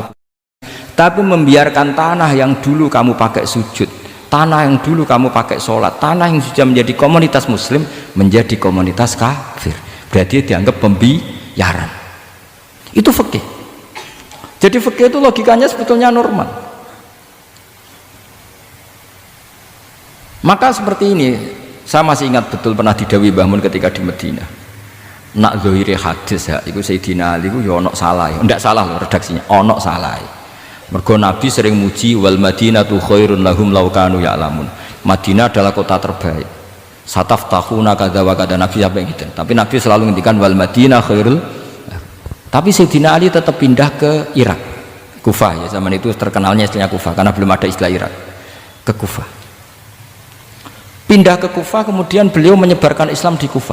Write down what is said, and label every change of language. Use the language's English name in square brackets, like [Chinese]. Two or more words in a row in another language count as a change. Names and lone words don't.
[Indonesian] Tapi membiarkan tanah yang dulu kamu pakai sujud, tanah yang dulu kamu pakai sholat, tanah yang sudah menjadi komunitas muslim menjadi komunitas kafir. Berarti dianggap pembiaran. Itu fikih. Jadi fikih itu logikanya sebetulnya normal. Maka seperti ini, saya masih ingat betul pernah didhawuhi Mbah Mun ketika di Madinah. [Javanese] Nak zahire hadis ya, iku Sayyidina Ali iku ya ono salah, ndak salah loh redaksinya, ono salah. Mergo Nabi sering muji [Arabic] والمدينة خير لهم لو كانوا يعلمون. [Indonesian] Madinah adalah kota terbaik. [Arabic] ستفتحون كذا وكذا, [Indonesian] Nabi apa gitu. Tapi Nabi selalu ngendikan [Arabic] والمدينة خير. [Indonesian] Tapi Sayyidina Ali tetap pindah ke Irak, Kufah ya, zaman itu terkenalnya istilahnya Kufah karena belum ada istilah Irak, ke Kufah. Pindah ke Kufah, kemudian beliau menyebarkan Islam di Kufah.